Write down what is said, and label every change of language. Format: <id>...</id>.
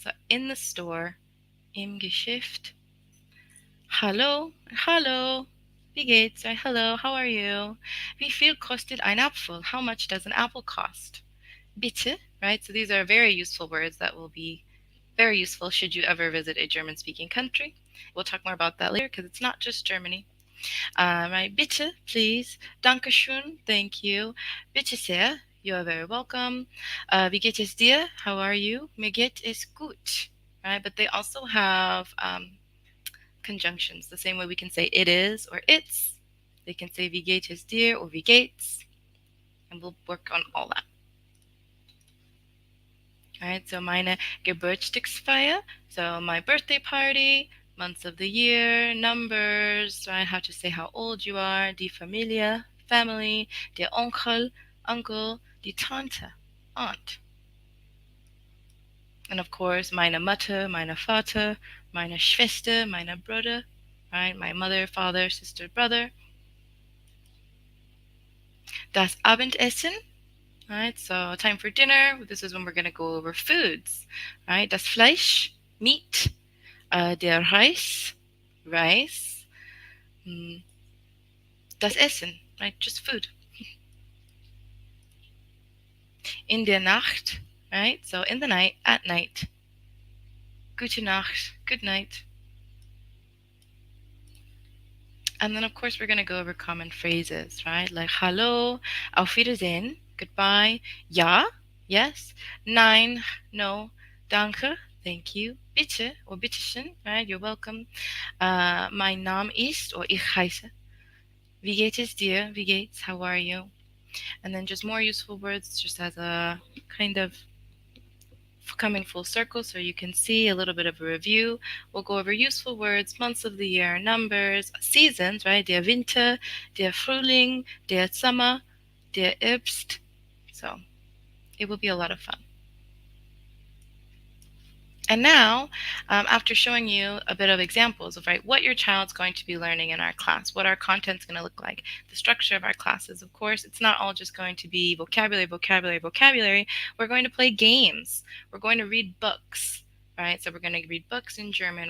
<en>So in the store,</en> <de>im Geschäft. Hallo, wie geht's?</de> <en>Right? Hello, how are you?</en> <de>Wie viel kostet ein Apfel?</de> <en>How much does an apple cost?</en> <de>Bitte,</de> <en>right? So these are very useful words that will be very useful should you ever visit a German-speaking country. We'll talk more about that later because it's not just Germany. Right, bitte, please.</en> <de>Dankeschön,</de> <en>thank you.</en> <de>Bitte sehr,</de> <en>you are very welcome.</en> <de>Wie geht es dir?</de> <en>How are you?</en> <de>Mir geht es gut.</de> <en>Right, but they also have conjunctions. The same way we can say it is or it's. They can say</en> <de>wie geht es dir</de> <en>or</en> <de>wie geht's.</de> <en>And we'll work on all that. All right, so</en> <de>meine Geburtstagsfeier,</de> <en>so my birthday party, months of the year, numbers, right? How to say how old you are,</en> <de>die Familie,</de> <en>family,</en> <de>der Onkel,</de> <en>uncle,</en> <de>die Tante,</de> <en>aunt. And of course,</en> <de>meine Mutter, meine Vater, meine Schwester, meine Bruder, right?</de> <en>My mother, father, sister, brother.</en> <de>Das Abendessen,</de> <en>right? So time for dinner. This is when we're going to go over foods, right?</en> <de>Das Fleisch, meat. Der Reis, rice. Das Essen,</de> <en>right? Just food.</en> <de>In der Nacht,</de> <en>right? So in the night, at night.</en> <de>Gute Nacht,</de> <en>good night. And then of course we're going to go over common phrases, right? Like hallo, auf Wiedersehen, goodbye, ja, yes, nein, no, danke, thank you, bitte or bitteschön, right? You're welcome.</en> <de>Mein Name ist or ich heiße. Wie geht es dir? Wie geht's?</de> <en>How are you? And then just more useful words just as a kind of coming full circle so you can see a little bit of a review. We'll go over useful words, months of the year, numbers, seasons, right?</en> <de>Der Winter, der Frühling, der Sommer, der Herbst.</de> <en>So It will be a lot of fun. And now, after showing you a bit of examples of what your child's going to be learning in our class, what our content's going to look like, the structure of our classes, of course, it's not all just going to be vocabulary, vocabulary, vocabulary. We're going to play games. We're going to read books. Right, so we're going to read books in German.</en>